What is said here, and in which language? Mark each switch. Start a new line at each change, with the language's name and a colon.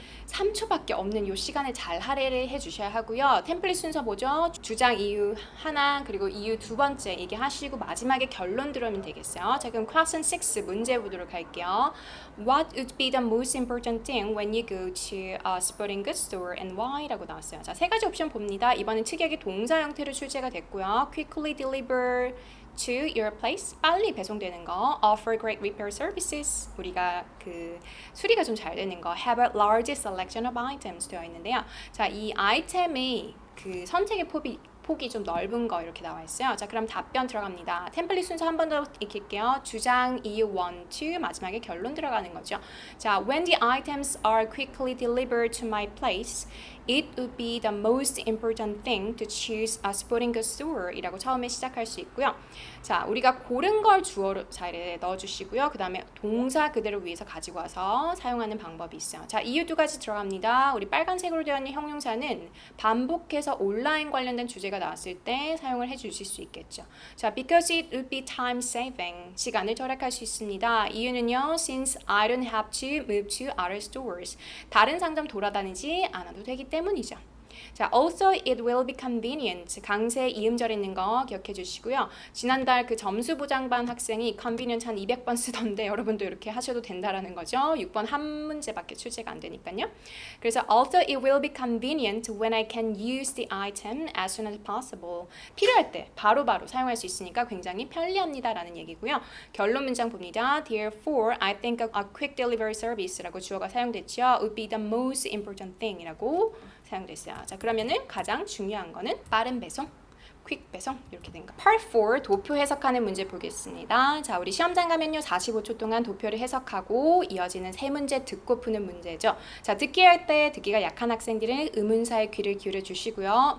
Korean: 3초밖에 없는 요 시간을 잘 할애를 해주셔야 하고요. 템플릿 순서 뭐죠? 주장 이유 하나, 그리고 이유 두 번째 얘기하시고 마지막에 결론 들어오면 되겠어요. 자, 그럼 question 6 문제 보도록 할게요.
English: What would be the most important thing when you go to a sporting goods store and why?
Korean: 라고 나왔어요. 자, 세 가지 옵션 봅니다. 이번엔 특이하게 동사 형태로 출제가 됐고요.
English: Quickly deliver to your place,
Korean: 빨리 배송되는 거.
English: Offer great repair services,
Korean: 우리가 그 수리가 좀 잘 되는 거.
English: Have a large selection of items
Korean: 되어 있는데요. 자, 이 아이템의 그 선택의 폭이 좀 넓은 거 이렇게 나와 있어요. 자, 그럼 답변 들어갑니다. 템플릿 순서 한 번 더 익힐게요. 주장, 이유, 1, 2, 마지막에 결론 들어가는 거죠.
English: 자, when the items are quickly delivered to my place, it would be the most important thing to choose a sporting goods store
Korean: 이라고 처음에 시작할 수 있고요. 자, 우리가 고른 걸 주어로 자리에 넣어주시고요. 그 다음에 동사 그대로 위에서 가지고 와서 사용하는 방법이 있어요. 자, 이유 두 가지 들어갑니다. 우리 빨간색으로 되어 있는 형용사는 반복해서 온라인 관련된 주제가 나왔을 때 사용을 해주실 수 있겠죠.
English: 자, because it would be time saving,
Korean: 시간을 절약할 수 있습니다. 이유는요,
English: since I don't have to move to other stores,
Korean: 다른 상점 돌아다니지 않아도 되기 때문이죠. 자,
English: also it will be convenient,
Korean: 강세 이음절 있는 거 기억해 주시고요. 지난달 그 점수 보장반 학생이 convenient 한 200번 쓰던데 여러분도 이렇게 하셔도 된다라는 거죠. 6번 한 문제밖에 출제가 안 되니까요. 그래서
English: also it will be convenient when I can use the item as soon as possible,
Korean: 필요할 때 바로바로 사용할 수 있으니까 굉장히 편리합니다라는 얘기고요. 결론 문장 봅니다.
English: Therefore, I think a quick delivery service
Korean: 라고 주어가 사용됐죠.
English: Would be the most important thing
Korean: 이라고 사용됐어요. 자, 그러면은 가장 중요한 거는 빠른 배송, 퀵 배송 이렇게 된 거. Part 4 도표 해석하는 문제 보겠습니다. 자, 우리 시험장 가면요 45초 동안 도표를 해석하고 이어지는 세 문제 듣고 푸는 문제죠. 자, 듣기 할 때 듣기가 약한 학생들은 의문사에 귀를 기울여 주시고요.